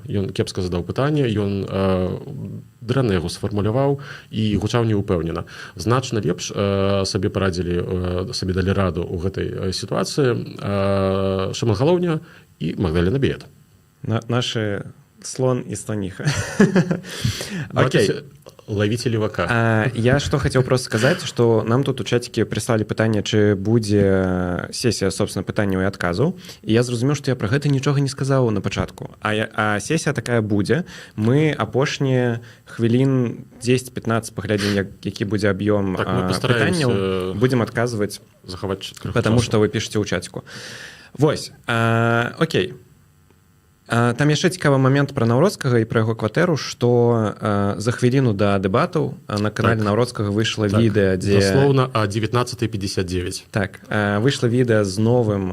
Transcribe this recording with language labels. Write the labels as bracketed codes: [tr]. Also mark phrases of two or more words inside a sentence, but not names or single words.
[be] Ён кепска задаў пытанне, ён дрэнна яго сфармуляваў і гучаў неўпэўнена. Значна лепш сабе парадзілі, сабе далі раду ў гэтай сітуацыі Шымон Галоўня і Магдалена Біет. Нашы слон і слоніха. [ru] Окей. Ловите левака. Я что хотел просто сказать, что нам тут у чатике прислали [be] пытанне, чи будзе сесія, [ru] собственно, [be] пытанняў і адказаў. І я зразумеў, што я пра гэта нічога не сказаў на пачатку. А сесія такая будзе. Мы апошнія хвілін 10-15 паглядзім, які будзе аб'ём пытанняў. Будзем адказваць, [ru] потому что [be] вы пішаце ў чатику. Вось, окей. Там яшчэ цікавы момент пра Наўроцкага і пра яго кватэру, што за хвіліну да дэбатаў на канале Наўроцкага выйшла відэа, дзе... Заслоўна о 19:59. Так, выйшла відэа з новым